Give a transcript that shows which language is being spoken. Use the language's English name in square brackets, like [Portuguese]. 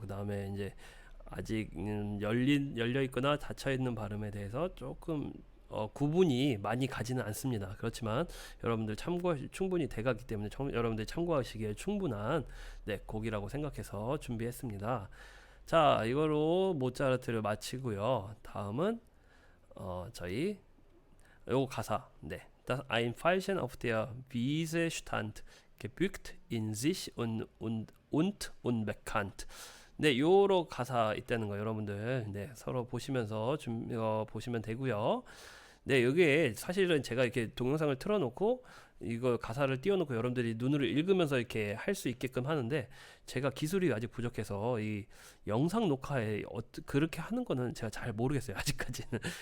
[Korean] 그다음에 이제 아직 열려 있거나 닫혀 있는 발음에 대해서 조금 구분이 많이 가지는 않습니다. 그렇지만 여러분들 충분히 돼가기 때문에 여러분들 참고하시기에 충분한 네, 곡이라고 생각해서 준비했습니다. 자, 이거로 모차르트를 마치고요. 다음은 저희 요 가사. 네. [German] Das ein Veilchen auf der Wiese stand, gebückt in sich und unbekannt. [Korean] 네, 요로 가사 있다는 거 여러분들 네, 서로 보시면서 보시면 되고요. 네, 여기에 사실은 제가 이렇게 동영상을 틀어놓고 이거 가사를 띄워놓고 여러분들이 눈으로 읽으면서 이렇게 할 수 있게끔 하는데 제가 기술이 아직 부족해서 이 영상 녹화에 그렇게 하는 거는 제가 잘 모르겠어요. 아직까지는.